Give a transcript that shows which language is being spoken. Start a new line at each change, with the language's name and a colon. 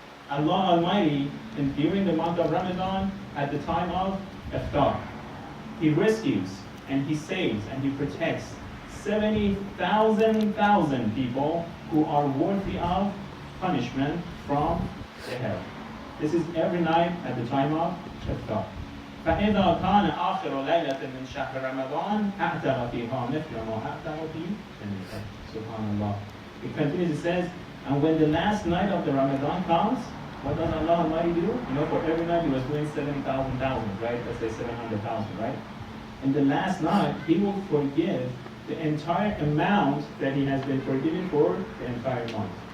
English: Allah Almighty, during the month of Ramadan, at the time of iftar, He rescues and He saves and He protects 70,000 people who are worthy of punishment from the hell. This is every night at the time of iftar.
Arabic: فإذا كان آخر ليلة من شهر رمضان أعتق فيها مثل ما أعتق في جنته. Subhanallah.
English: It continues, it says, and when the last night of the Ramadan comes, what does Allah Almighty do? For every night He was doing 70,000, right? Let's say 700,000, right? In the last night, He will forgive the entire amount that He has been forgiven for the entire month.